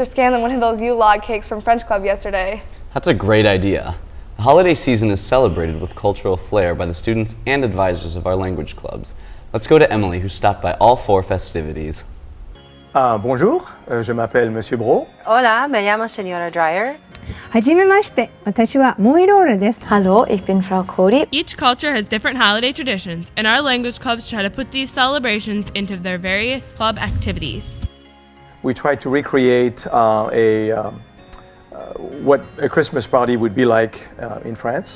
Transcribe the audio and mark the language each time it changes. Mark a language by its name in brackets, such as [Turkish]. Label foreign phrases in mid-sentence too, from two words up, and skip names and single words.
[English] Scanlon one of those log cakes from French Club yesterday. That's a great idea. The holiday season is celebrated with cultural flair by the students and advisors of our language clubs. Let's go to Emily, who stopped by all 4 festivities. [French] Bonjour, je m'appelle Monsieur Bro. [Spanish] Hola, me llamo Señora Dreyer. [Japanese] はじめまして、私はモイロールです。 [German] Hallo, ich bin Frau Cody. [English] Each culture has different holiday traditions, and our language clubs try to put these celebrations into their various club activities. We try to recreate what a Christmas party would be like in France.